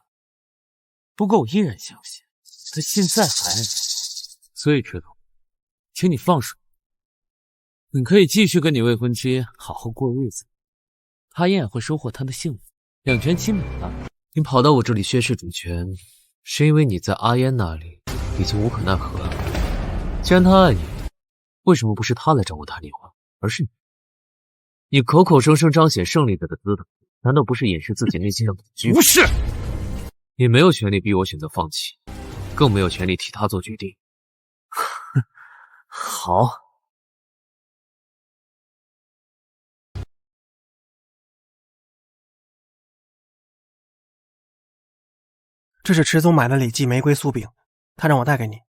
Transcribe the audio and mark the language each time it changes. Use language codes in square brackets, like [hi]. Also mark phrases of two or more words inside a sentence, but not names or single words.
[zh] 不過我依然相信他現在還愛我，所以池總，請你放手，你可以繼續跟你未婚妻好好過日子，阿嫣也會收穫她的幸福，兩全其美了。你跑到我這裡宣示主權，是因為你在阿嫣那裡已經無可奈何了。既然他愛你，為什麼不是他來找我談離婚，而是你？你口口聲聲彰顯勝利者的姿態，難道不是掩飾自己內心的恐懼？不是，你沒有權利逼我選擇放棄，更沒有權利替他做決定。好。這是池總買的李記玫瑰酥餅，他讓我帶給你。